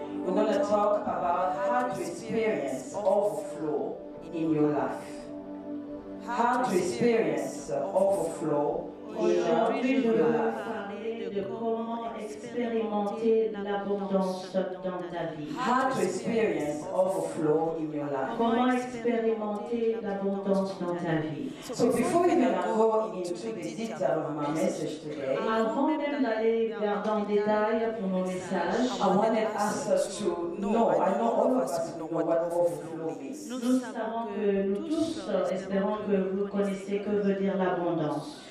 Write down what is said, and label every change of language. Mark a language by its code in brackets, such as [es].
[en] We're going to talk about how to experience overflow in your life. How to experience overflow in your life. [fr] De comment expérimenter l'abondance dans ta vie. [en] How to experience overflow in your life. [fr] Comment expérimenter l'abondance dans ta vie. [en] So before we can go into the detail of my message today, [fr] avant même d'aller dans le détail pour mon message, [en] I wanted us to know, I know all of us know what overflow means. [fr] Nous savons que nous tous espérons que vous connaissez que veut dire l'abondance.